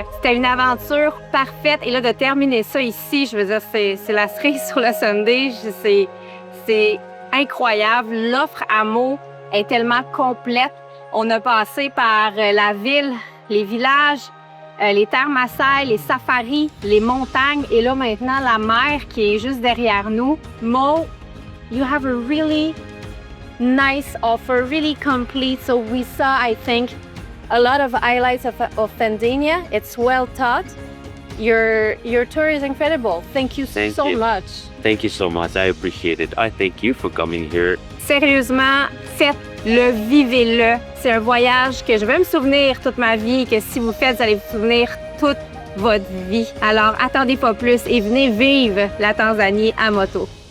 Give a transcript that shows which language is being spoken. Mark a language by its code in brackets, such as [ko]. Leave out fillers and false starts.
[fr] C'était une aventure parfaite. Et là, de terminer ça ici, je veux dire, c'est la cerise sur le sundae. C'est incroyable. L'offre à Mo est tellement complète. On a passé par la ville, les villages, les terres Maasai, les safaris, les montagnes et là maintenant la mer qui est juste derrière nous. [en] Mo, you have a really nice offer, really complete. So we saw, I think, a lot of highlights of Tanzania. It's well taught. Your tour is incredible. Thank you Thank so you. much. Thank you so much. I appreciate it. I thank you for coming here. [fr] Sérieusement, faites-le, vivez-le. C'est un voyage que je vais me souvenir toute ma vie et que si vous faites, vous allez vous souvenir toute votre vie. Alors, attendez pas plus et venez vivre la Tanzanie à moto.